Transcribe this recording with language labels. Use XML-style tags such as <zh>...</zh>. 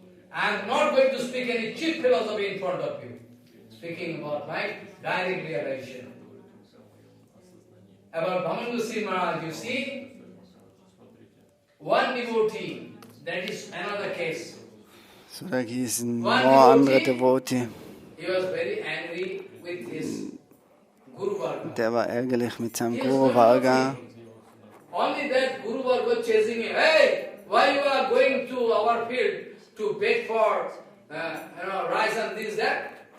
<en>I am not going to speak any cheap philosophy in front of you. Speaking about my direct realization. About Bhamandusi Maharaj, you see, one devotee, that is another case.</en> <de>So, da gibt noch andere Devoti.</de> <en>He was very angry with his Guru Varga.</en> <de>Der war ärgerlich mit seinem Guru Varga.</de> <en>Only that Guru Varga was chasing him. Hey, why you are going to our field? To beg for, rice and this, that.</en>